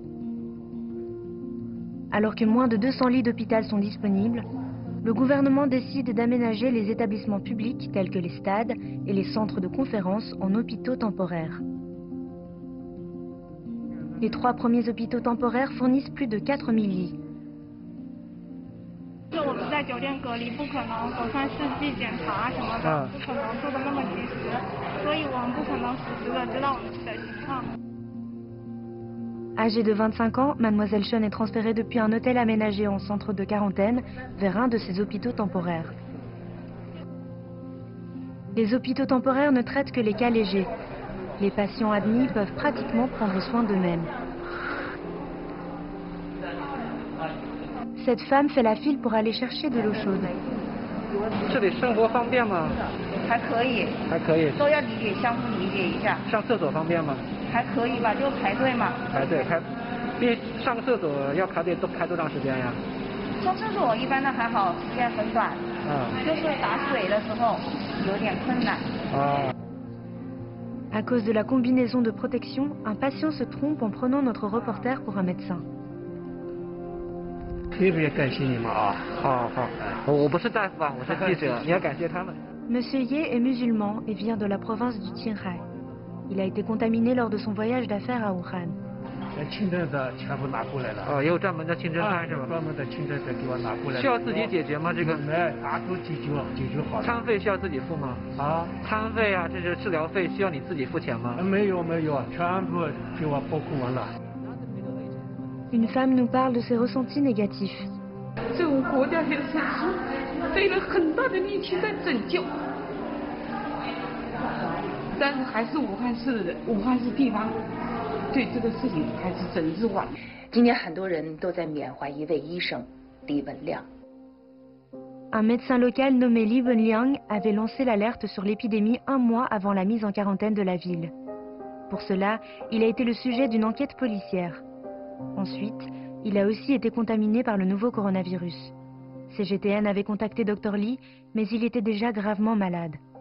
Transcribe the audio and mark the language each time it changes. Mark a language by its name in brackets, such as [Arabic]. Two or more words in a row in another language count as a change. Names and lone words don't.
[French] Alors que moins de 200 lits d'hôpital sont disponibles, le gouvernement décide d'aménager les établissements publics tels que les stades et les centres de conférences en hôpitaux temporaires. Les 3 premiers hôpitaux temporaires fournissent plus de 4 000 lits. [Chinese] 我们在酒店隔离，不可能走上试剂检查什么的，不可能做的那么及时，所以我们不可能实时的知道我们的情况。 [French] Âgée de 25 ans, Mademoiselle Chen est transférée depuis un hôtel aménagé en centre de quarantaine vers un de ces hôpitaux temporaires. Les hôpitaux temporaires ne traitent que les cas légers. Les patients admis peuvent pratiquement prendre soin d'eux-mêmes. Cette femme fait la file pour aller chercher de l'eau chaude. [Chinese] 这里生活方便吗？还可以。还可以。都要理解，相互理解一下。上厕所方便吗？还可以吧，就排队嘛。排队上个厕所要排队，都排多长时间呀？上厕所一般的还好，时间很短。就是打水的时候有点困难。 [French] À cause de la combinaison de protection, un patient se trompe en prenant notre reporter pour un médecin. [Chinese] 特别感谢你们啊！好，我不是大夫啊，我是记者，你要感谢他们。 [French] Monsieur Ye est musulman et vient de la province du Qinghai. Il a été contaminé lors de son voyage d'affaires à Wuhan. [Chinese] 清真的全部拿过来了。哦，也有专门的清真餐是吧？专门的清真的给我拿过来。需要自己解决吗？这个？他都解决好了。餐费需要自己付吗？餐费啊，这是治疗费，需要你自己付钱吗？没有，全部给我包括完了。 [French] Une femme nous parle de ses ressentis négatifs. [Chinese] 这个国家现在是费了很大的力气在拯救，但是还是武汉市地方对这个事情还是整治晚。今年很多人都在缅怀一位医生李文亮。 [French] Un médecin local nommé Li Wenliang avait lancé l'alerte sur l'épidémie un mois avant la mise en quarantaine de la ville. Pour cela, il a été le sujet d'une enquête policière. Ensuite, il a aussi été contaminé par le nouveau coronavirus. CGTN avait contacté Dr Li, mais il était déjà gravement malade.